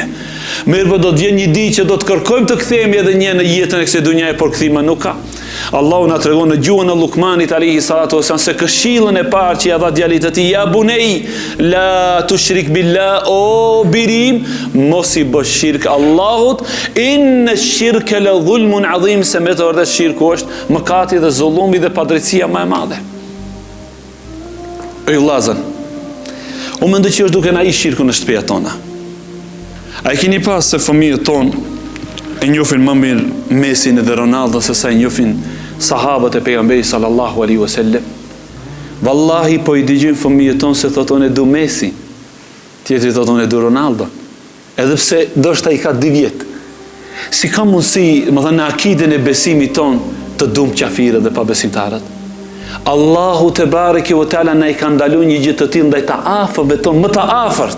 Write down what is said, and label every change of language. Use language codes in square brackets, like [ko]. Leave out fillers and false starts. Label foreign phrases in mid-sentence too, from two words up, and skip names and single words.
[sq] Mirë, po do të vjen një ditë që do të kërkojmë të kthehemi edhe një në jetën e kësaj dhunjaje, por kthima nuk ka. Allahu na tregon në gjuhën e Lukmanit [ar] عليه الصلاة والسلام [sq] se këshillën e parë që ia dha djalit të tij, [ar] يا بني لا تشرك بالله, [sq] o birim, mos i bësh shirk Allahut, [ar] إن الشرك لظلم عظيم, [sq] se me të vërtetë shirku është mëkati dhe zullumi dhe padrejtia më e madhe. E vllazën, u mendoj që është duke na ish shirku në shtëpiat tona. A e keni pas se fëmijët tonë e njohin më mirë Mesin dhe Ronaldo se sa e njohin sahabët e pejgamberit [ar] صلى الله عليه وسلم? [sq] Wallahi po i dëgjojnë fëmijët tonë se thoton e du Messi, tjetri thoton e du Ronaldo, edhe pse ndoshta i ka 2 vjet. Si ka mundësi, më thënë, në akiden e besimit tonë të dumë qafirët dhe pabesimtarët? Allahu [ar] تبارك وتعالى [sq] na i ka ndaluar një gjë të tillë ndaj të afërmve tonë, më të afërt.